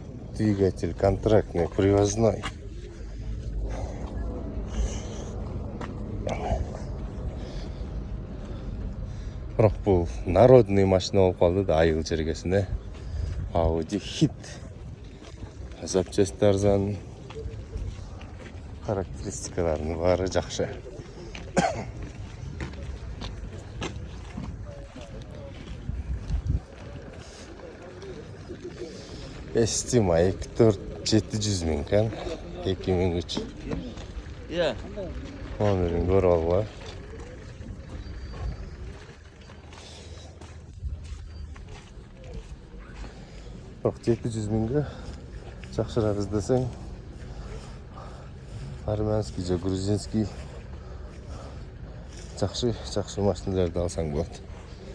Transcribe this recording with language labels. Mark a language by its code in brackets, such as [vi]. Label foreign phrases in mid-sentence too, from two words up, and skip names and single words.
[ru] Двигатель контрактный, привозной. [ky] Бирок бул [ru] народный машина [ky] болуп калды да айыл жергесине. Audi Hit. Запчасти арзан. Характеристикаларынын баары жакшы. [uz] Estima 700 ming ekan, 2003. [ky] Iya. Номерин көрүп алган. Бирок 700 миңге жакшыраак издесең, армянский же грузинский жакшы машиналарды алсаң болот.